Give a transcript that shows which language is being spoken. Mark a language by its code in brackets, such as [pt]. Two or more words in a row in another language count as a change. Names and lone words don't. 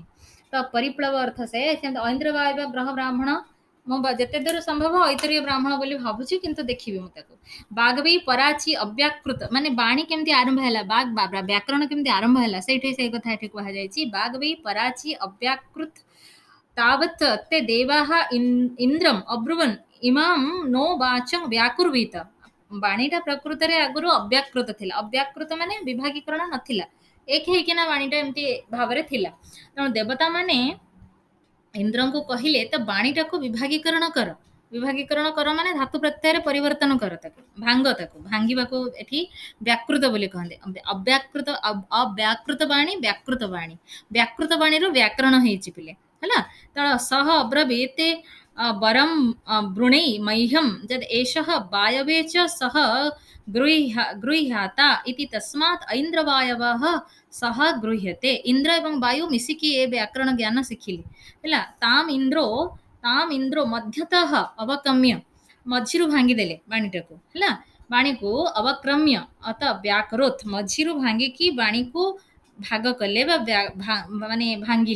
[or] ତ ପରିପ୍ଳବ ଅର୍ଥ ସେ ସେମିତି [sa] ଐନ୍ଦ୍ର ବାୟବ ଗ୍ରହ ବ୍ରାହ୍ମଣ [or] ମୁଁ ଯେତେ ଦୂର ସମ୍ଭବ ଐତରୀୟ ବ୍ରାହ୍ମଣ ବୋଲି ଭାବୁଛି କିନ୍ତୁ ଦେଖିବି ମୁଁ ତାକୁ। [sa] ବାଗବୀ ପରାଚି ଅବ୍ୟାକୃତ ମାନେ ବାଣୀ କେମିତି ଆରମ୍ଭ ହେଲା ବ୍ୟାକରଣ କେମିତି ଆରମ୍ଭ ହେଲା ସେଇଠି ସେଇ କଥା ଏଠି କୁହାଯାଇଛି। ବାଗବୀ ପରାଚି ଅବ୍ୟାକୃତ तावत् ते देवाः इन्द्रम् अब्रुवन् इमां नो वाचं व्याकुर्वीत। [or] ବାଣୀଟା ପ୍ରକୃତରେ ଆଗରୁ ଅବ୍ୟାକୃତ ଥିଲା। ଅବ୍ୟାକୃତ ମାନେ ବିଭାଗୀକରଣ ନଥିଲା ଏକ ହେଇକିନା ବାଣୀଟା ଏମିତି ଭାବରେ ଥିଲା। ତେଣୁ ଦେବତା ମାନେ ଇନ୍ଦ୍ରଙ୍କୁ କହିଲେ ତ ବାଣୀଟାକୁ ବିଭାଗୀକରଣ କର। ବିଭାଗୀକରଣ କର ମାନେ ଧାତୁ ପ୍ରତ୍ୟୟରେ ପରିବର୍ତ୍ତନ କର ତାକୁ ଭାଙ୍ଗ ତାକୁ ଭାଙ୍ଗିବାକୁ ଏଠି ବ୍ୟାକୃତ ବୋଲି କହନ୍ତି। ଅବ୍ୟାକୃତ ବାଣୀ ବ୍ୟାକୃତ ବାଣୀ ବ୍ୟାକୃତ ବାଣୀରୁ ବ୍ୟାକରଣ ହେଇଛି ପିଲେ ହେଲା। [sa] ତ ସହ ଅବ୍ରବୀତ ବରಂ ବୃଣେଇ मह्यं यद् एषः वायवे च सः गृह्याता इति तस्मात् ऐन्द्रवायवः सह गृह्यते। [or] इंद्र ଏବଂ ବାୟୁ ମିଶିକି ଏ ବ୍ୟାକରଣ ଜ୍ଞାନ ଶିଖିଲେ ହେଲା। [sa] ତାମ୍ ଇନ୍ଦ୍ର ମଧ୍ୟତଃ ଅବକ୍ରମ୍ୟ [or] ମଝିରୁ ଭାଙ୍ଗିଦେଲେ ବାଣୀଟାକୁ ହେଲା। ବାଣୀକୁ [sa] ଅବକ୍ରମ୍ୟ ଅତ ବ୍ୟାକରୋତ [or] ମଝିରୁ ଭାଙ୍ଗିକି ବାଣୀକୁ ଭାଗ କଲେ ମାନେ ଭାଙ୍ଗିଲେ।